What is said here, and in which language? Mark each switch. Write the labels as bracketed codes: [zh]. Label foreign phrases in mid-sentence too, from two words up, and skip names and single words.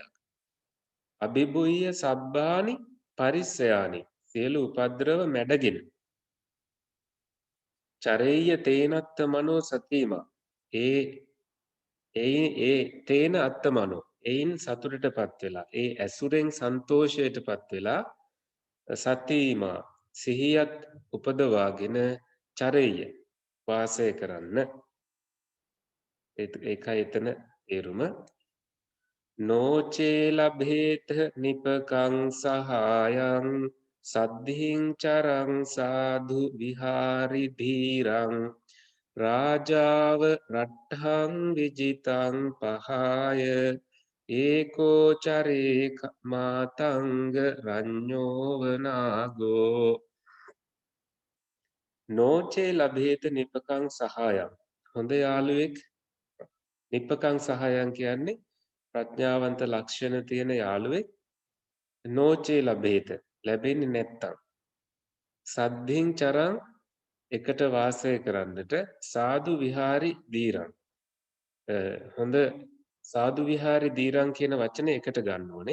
[pi] අභිභුය්‍ය සබ්බානි පරිස්සයානි [si] සියලු උපද්‍රව මැඩගෙන [pi] චරෙය්‍ය තේනත්ත මනෝ සතිමා [si] ඒ [pi] තේන අත්ත මනෝ [si] එයින් සතුටටපත් වෙලා ඒ ඇසුරෙන් සන්තෝෂයටපත් වෙලා සතිමා සිහියත් උපදවාගෙන චරෙය්‍ය වාසය කරන්න. ඒකයි එතන තේරුම. [pi] නෝචේ ලභේත නිපකං සහායං සද්ධින් චරං සාධු විහාරි ධීරං රාජාව රට්ඨං විජිතං පහාය ඒකෝ චරේ මාතංග රඤ්ඤෝව නාගෝ. නෝචේ ලභේත නිපකං සහායං [si] හොඳ යාළුවෙක් [pi] නිපකං සහායං [si] කියන්නේ ප්‍රඥාවන්ත ලක්ෂණ තියෙන යාළුවෙක් [pi] නෝචේ ලභේත [si] ලැබෙන්නේ නැත්තම් [pi] සද්ධින් චරං [si] එකට වාසය කරන්නට [pi] සාදු විහාරි දීරං [si] හොඳ [pi] සාදු විහාරි දීරං [si] කියන වචනේ එකට ගන්න ඕනේ.